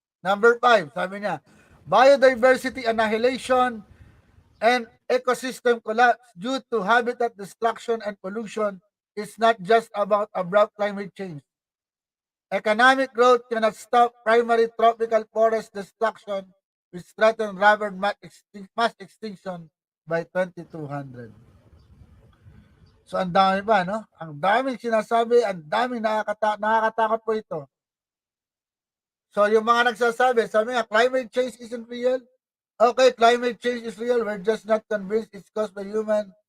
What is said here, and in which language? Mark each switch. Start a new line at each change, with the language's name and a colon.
English: Number 5,
Filipino: sabi niya,
English: biodiversity annihilation and ecosystem collapse due to habitat destruction and pollution is not just about abrupt climate change. Economic growth cannot stop primary tropical forest destruction which threaten rapid mass extinction by 2200.
Filipino: So ang dami pa, no? Ang daming sinasabi, ang daming nakakatakot po ito. So yung mga nagsasabi, sabi nga,
English: climate change isn't real. Okay, climate change is real. We're just not convinced it's caused by human.